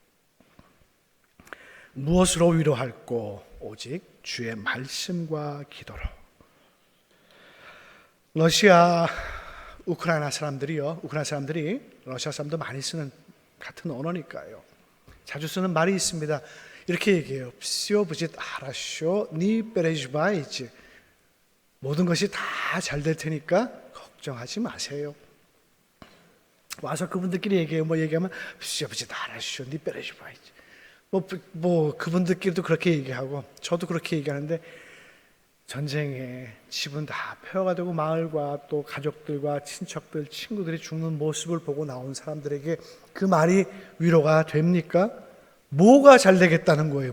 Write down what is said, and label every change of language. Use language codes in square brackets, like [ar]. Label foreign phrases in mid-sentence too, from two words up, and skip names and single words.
[ko] 무엇으로 위로할꼬? 오직 주의 말씀과 기도로. 우크라이나 사람들이 러시아 사람도 많이 쓰는 같은 언어니까요. 자주 쓰는 말이 있습니다. 이렇게 얘기해요. [ru] Всё будет хорошо, не переживайте. [ko] 모든 것이 다 잘 될 테니까 걱정하지 마세요. 와서 그분들끼리 얘기하면 [ru] Всё будет хорошо, не переживайте. [ko] 그분들끼리도 그렇게 얘기하고 저도 그렇게 얘기하는데, 전쟁에 집은 다 폐허가 되고 마을과 또 가족들과 친척들, 친구들이 죽는 모습을 보고 나온 사람들에게 그 말이 위로가 됩니까? 뭐가 잘 되겠다는 거예요?